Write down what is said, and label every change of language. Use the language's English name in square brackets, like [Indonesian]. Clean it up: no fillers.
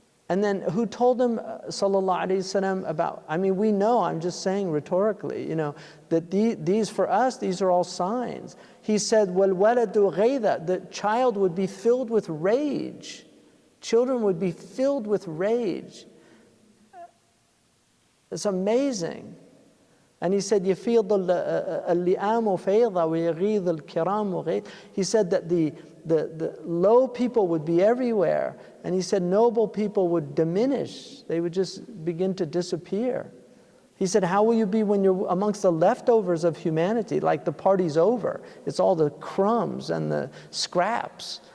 [English] And then who told him, sallallahu alaihi wasallam, about, I mean, we know, I'm just saying rhetorically, you know, that these for us, these are all signs. He said, [Arabic] وَالْوَلَدُ غَيْذَ, [English] the child would be filled with rage. Children would be filled with rage. It's amazing. And he said, [Arabic] يَفِيضُ اللِّئَامُ فَيْضَ وَيَغِيظُ الْكِرَامُ غَيْظ. [English] He said that the low people would be everywhere. And he said noble people would diminish. They would just begin to disappear. He said, how will you be when you're amongst the leftovers of humanity? Like the party's over. It's all the crumbs and the scraps.